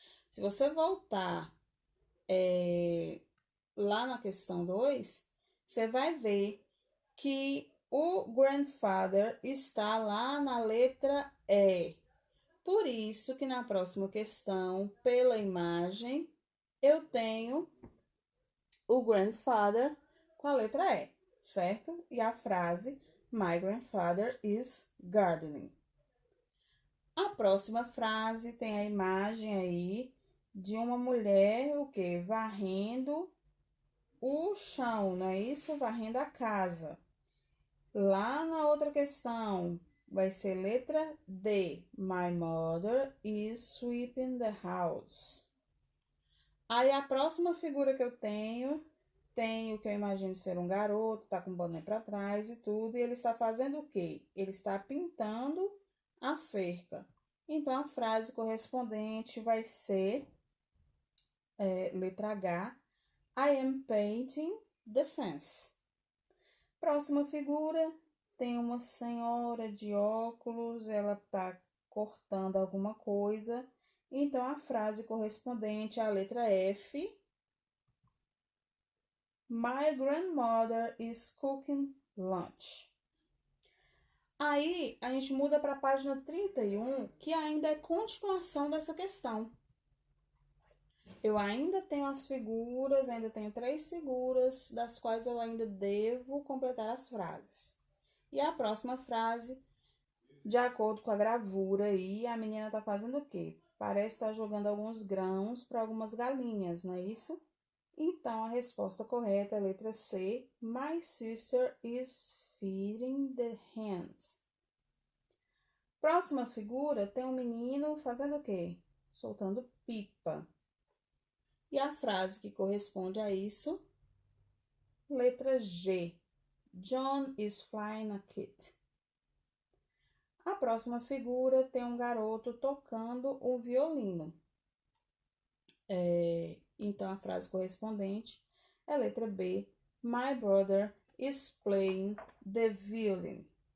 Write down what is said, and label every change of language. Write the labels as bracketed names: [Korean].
[Portuguese] Se você voltar lá na questão 2, você vai ver que o grandfather está lá na letra E. Por isso que na próxima questão, pela imagem, eu tenho o grandfather com a letra E, certo? E a frase, [English] My grandfather is gardening. [Portuguese] A próxima frase tem a imagem aí de uma mulher, o quê? Varrendo o chão, não é isso? Varrendo a casa. Lá na outra questão, vai ser letra D. [English] My mother is sweeping the house. [Portuguese] Aí a próxima figura que eu tenho o que eu imagino ser um garoto, tá com o boné para trás e tudo, e ele está fazendo o quê? Ele está pintando a cerca. Então a frase correspondente vai ser letra H. [English] I am painting the fence. [Portuguese] Próxima figura, tem uma senhora de óculos, ela está cortando alguma coisa. Então, a frase correspondente à letra F. [English] My grandmother is cooking lunch. [Portuguese] Aí, a gente muda para a página 31, que ainda é continuação dessa questão. Eu ainda tenho as figuras, ainda tenho 3 figuras, das quais eu ainda devo completar as frases. E a próxima frase, de acordo com a gravura aí, a menina tá fazendo o quê? Parece estar jogando alguns grãos para algumas galinhas, não é isso? Então, a resposta correta é a letra C. [English] My sister is feeding the hens. [Portuguese] Próxima figura, tem um menino fazendo o quê? Soltando pipa. E a frase que corresponde a isso, letra G. [English] John is flying a kite. [Portuguese] A próxima figura tem um garoto tocando o violino. Então, a frase correspondente é a letra B. [English] My brother is playing the violin.